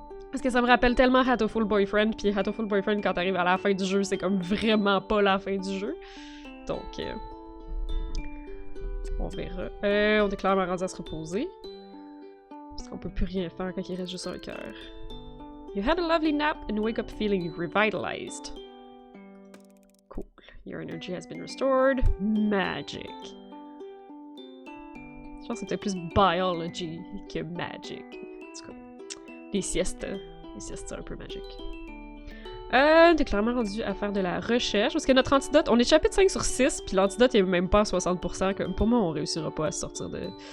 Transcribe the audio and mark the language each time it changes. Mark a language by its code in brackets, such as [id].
[fr] Parce que ça me rappelle tellement Hatoful Boyfriend, puis Hatoful Boyfriend, quand t'arrives à la fin du jeu, c'est comme vraiment pas la fin du jeu. Donc, on verra. On est clairement rendu à se reposer. Parce qu'on peut plus rien faire quand il reste juste un cœur. [en] You had a lovely nap and wake up feeling revitalized. Cool. Your energy has been restored. Magic. [fr] Je pense que c'était plus biology que magic. En tout cas. Les siestes. Les siestes, c'est un peu magique. T'es clairement rendu à faire de la recherche. Parce que notre antidote, on est chapitre 5 sur 6, puis l'antidote est même pas à 60%. Comme pour moi, on réussira pas à se sortir de...